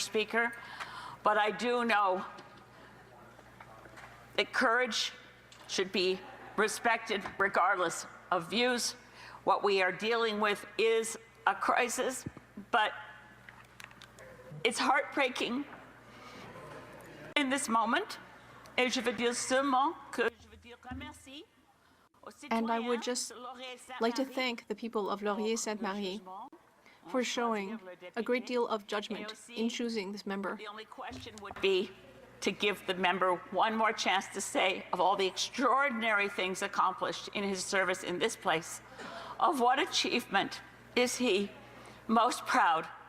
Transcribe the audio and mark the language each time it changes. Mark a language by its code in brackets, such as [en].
[en] Speaker, but I do know that courage should be respected regardless of views. What we are dealing with is a crisis, but it's heartbreaking in this moment. [fr] Et je veux dire seulement que je veux dire remercie. [en] And I would just like to thank the people of Laurier-Sainte-Marie for showing a great deal of judgment in choosing this member. The only question would be to give the member one more chance to say, of all the extraordinary things accomplished in his service in this place, of what achievement is he most proud?